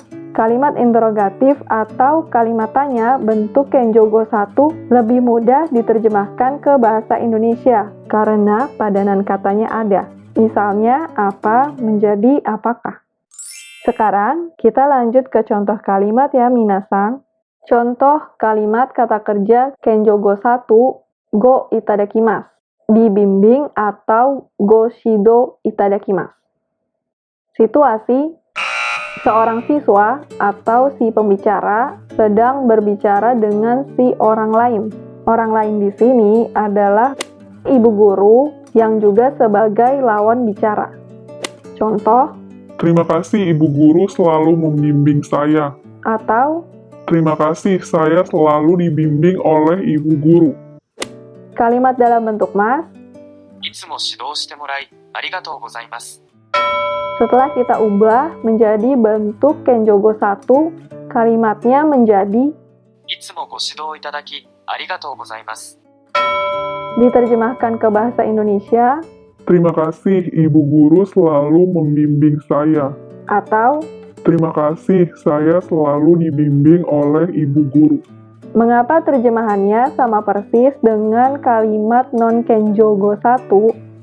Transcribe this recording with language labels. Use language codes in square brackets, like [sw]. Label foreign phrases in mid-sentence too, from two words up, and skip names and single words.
[id] Kalimat interrogatif atau kalimat tanya bentuk kenjogo 1 lebih mudah diterjemahkan ke bahasa Indonesia karena padanan katanya ada. Misalnya, apa menjadi apakah. Sekarang, kita lanjut ke contoh kalimat ya minasang. Contoh kalimat kata kerja kenjogo 1 [ja] ごいただきます, [id] dibimbing atau [ja] ご指導いただきます. [id] Situasi: seorang siswa atau si pembicara sedang berbicara dengan si orang lain. Orang lain di sini adalah ibu guru yang juga sebagai lawan bicara. Contoh, Terima kasih Ibu Guru selalu membimbing saya. atau Terima kasih saya selalu dibimbing oleh Ibu Guru. kalimat dalam bentuk mas. [ja] いつも指導してもらいありがとうございます。 [id] Setelah kita ubah menjadi bentuk kenjogo 1, kalimatnya menjadi [ja] いつもご指導いただきありがとうございます。 [id] diterjemahkan ke bahasa Indonesia, Terima kasih Ibu Guru selalu membimbing saya. atau Terima kasih saya selalu dibimbing oleh Ibu Guru. mengapa terjemahannya sama persis dengan kalimat non-kenjogo 1?